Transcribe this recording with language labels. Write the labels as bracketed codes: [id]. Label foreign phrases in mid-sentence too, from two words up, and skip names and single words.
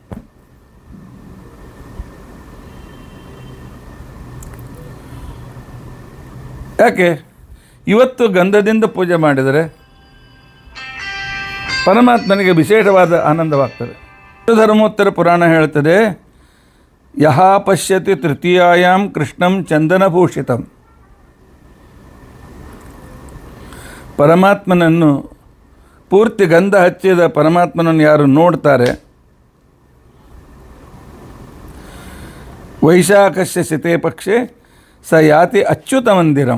[kn] ಯಾಕೆ? ಇವತ್ತು ಗಂಧದಿಂದ ಪೂಜೆ ಮಾಡಿದರೆ ಪರಮಾತ್ಮನಿಗೆ ವಿಶೇಷವಾದ ಆನಂದವಾಗ್ತದೆ. ಧರ್ಮೋತ್ತರ ಪುರಾಣ ಹೇಳ್ತದೆ, [sa] ಯಹ ಪಶ್ಯತಿ ತೃತೀಯಾಯಾಂ ಕೃಷ್ಣಂ ಚಂದನಭೂಷಿತಂ. [kn] ಪರಮಾತ್ಮನನ್ನು ಪೂರ್ತಿ ಗಂಧ ಹಚ್ಚಿದ ಪರಮಾತ್ಮನನ್ನು ಯಾರು ನೋಡ್ತಾರೆ, [sa] ವೈಶಾಖಸ್ಯ ಶತೆ ಪಕ್ಷೆ ಸ ಯಾತಿ ಅಚ್ಯುತ ಮಂದಿರಂ.